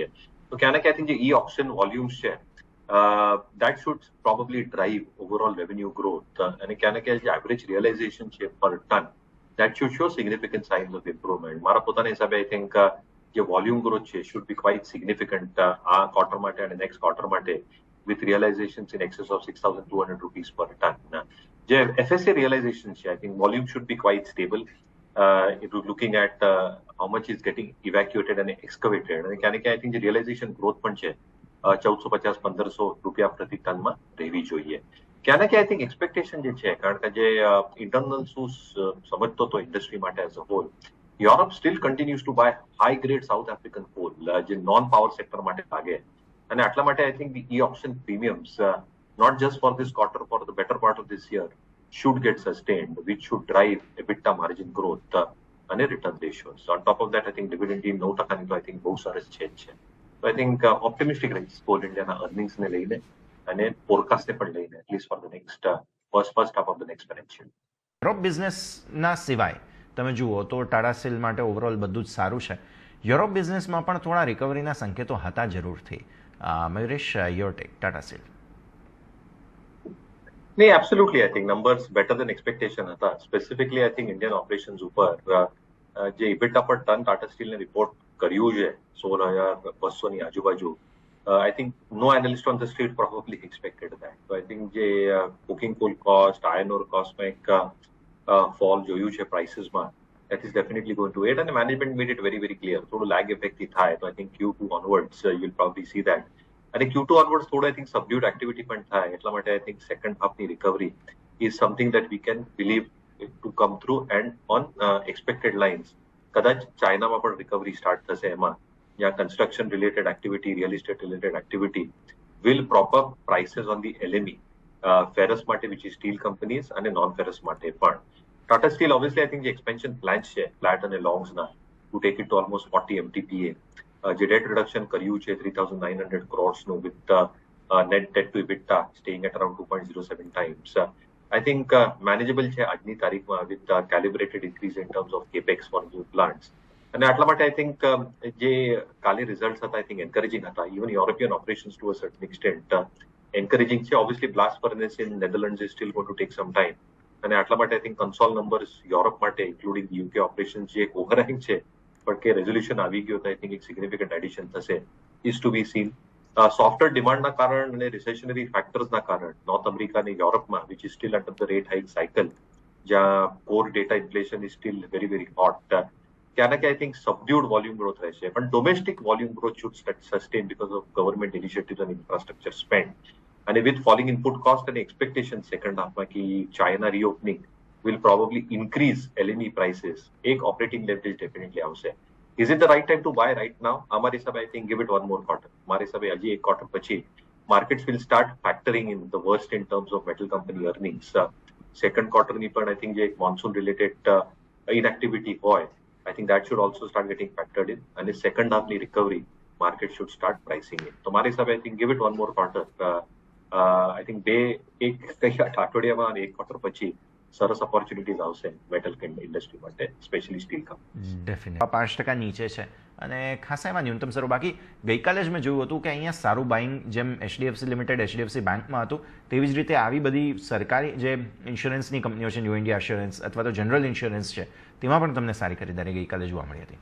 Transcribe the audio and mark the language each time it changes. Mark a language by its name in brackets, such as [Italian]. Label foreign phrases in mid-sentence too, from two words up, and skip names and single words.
[Gujarati] તો ક્યાં ને ક્યાં [English] I think જે e-auction volumes છે that should probably drive overall revenue growth, [Gujarati] અને ક્યાં ને ક્યાં જે [English] average realization છે per ton that should show significant signs of improvement. [Gujarati] મારા પોતાના હિસાબે [English] I think જે volume growth છે should be quite significant [Gujarati] આ ક્વાર્ટર માટે અને [English] next quarter માટે, with realizations in excess of 6,200 rupees per ton. જે FSA realization છે I think volume should be quite stable, looking at how much is getting evacuated and excavated. [Gujarati] અને ક્યાં ને ક્યાં [English] I think [Gujarati] જે [English] realization growth [Gujarati] પણ છે 1450-1500 રૂપિયા પ્રતિ ટનમાં રહેવી જોઈએ. ક્યાં ને ક્યાં [English] I think expectation [Gujarati] જે છે, કારણ કે જે ઇન્ટરનલ શું સમજતો હતો ઇન્ડસ્ટ્રી માટે [English] as a whole, Europe steel continues to buy high grade South African coal, જે non power sector [Gujarati] માટે લાગે. અને આટલા માટે [English] I think e-auction premiums not just for this quarter, for the better part of this year, should get sustained, which should drive EBITDA margin growth and return ratios. On top of that, I think dividend yield 9% તો I think [Gujarati] બહુ સરસ છે. [English] So I think optimistic [Gujarati] રહીશ કોલ ઇન્ડિયાના earnings ને લઈને અને forecast ને પણ લઈને, [English] at least for the next first half of the next financial. [Gujarati] યુરોપ બિઝનેસના સિવાય તમે જુઓ તો ટાટા સ્ટીલ માટે ઓવરઓલ બધું જ સારું છે. યુરોપ બિઝનેસમાં પણ થોડા રિકવરીના સંકેતો હતા જરૂરથી. [English] મયુરેશ, યોર ટેક, ટાટા સ્ટીલ. નહીં, absolutely I think numbers better than expectation હતા. specifically I think Indian operations [Gujarati] ઉપર જે [English] EBITDA per ton [Gujarati] ટાટા સ્ટીલને રિપોર્ટ કર્યું છે 16,200 ની આજુબાજુ, [English] I think no analyst on the street probably expected that. તો I think જે coking coal cost, iron ore costમાં એક fall [Gujarati] જોયું છે [English] pricesમાં, that is definitely going to aid, and the management made it very clear. થોડું lag effect [Gujarati] થી થાય, તો [English] I think Q2 onwards you'll probably see that. અને Q2 onwards થોડું I think subdued activity [Gujarati] પણ થાય. એટલા માટે [English] I think second half ની recovery is something that we can believe to come through, and on expected lines [Gujarati] કદાચ ચાઇનામાં પણ [English] recovery start [Gujarati] થશે એમાં, જ્યાં [English] construction related activity, real estate related activity will prop up prices on the LME, ferrous માટે, which is steel companies, અને non ferrous [Gujarati] માટે પણ. [English] Tata Steel, obviously, I think the expansion plans છે flat and longs ના to take it to almost 40 MTPA. [Gujarati] જે [English] debt reduction [Gujarati] કર્યું છે 3,900 crores નું, [English] with net debt to EBITDA staying at around 2.07 times. I think manageable [Gujarati] છે આજની તારીખમાં, [English] with calibrated increase in terms of capex for new plants. [Gujarati] અને આટલા માટે [English] I think [Gujarati] જે કાલે રિઝલ્ટ્સ હતા [English] I think encouraging [Gujarati] હતા. [English] Even European operations to a certain extent encouraging છે. Obviously, blast furnace in Netherlands is still going to take some time. [Gujarati] અને આટલા માટે [English] I think consol numbers Europe માટે including UK operations [Gujarati] જે એક overhang છે પણ કે resolution આવી ગયો તો [English] I think એક significant addition થશે, is to be seen. software demandના [Gujarati] કારણ અને [English] recessionary factorsના [Gujarati] કારણ નોર્થ અમેરિકા અને યુરોપમાં, [English] which is still under the rate hike cycle, જ્યાં core data inflation is still very hot, [Gujarati] ત્યાં ના કે [English] I think subdued volume growth રહેશે. પણ domestic volume growth should sustain because of government initiatives and infrastructure spend. અને with falling input cost and expectation second half માં કે China reopening will probably increase LME prices, એક operating leverage definitely આવશે. Is it the right time to buy right now? [Gujarati] અમારી હિસાબે [English] I think give it one more quarter. [Gujarati] મારી હિસાબે હજી એક quarter પછી [English] markets will start factoring in the worst in terms of metal company earnings. Second quarter [Gujarati] ની પણ [English] I think જે monsoon related inactivity હોય, I think that should also start getting factored in. અને second half ની recovery market should start pricing in. [Gujarati] તો મારી હિસાબે [English] I think give it one more quarter. I think [Gujarati] એક અઠવાડિયામાં અને એક ક્વાર્ટર પછી સરસ ઓપોર્ચ્યુનિટીઝ આવશે [English] metal industry માટે, specially steel companies. [Gujarati] ડેફિનેટલી 5% નીચે છે અને ખાસા એમાં ન્યૂનતમ સારું. બાકી ગઈકાલે જ મેં જોયું હતું કે અહીંયા સારું બાઇંગ જેમ HDFC લિમિટેડ, HDFC બેંકમાં હતું, તેવી જ રીતે આવી બધી સરકારી જે ઇન્સ્યોરન્સની કંપનીઓ છે, ન્યૂ ઇન્ડિયા ઇન્સ્યોરન્સ અથવા તો જનરલ ઇન્સ્યોરન્સ છે, તેમાં પણ તમને સારી ખરીદારી ગઈકાલે જોવા મળી હતી.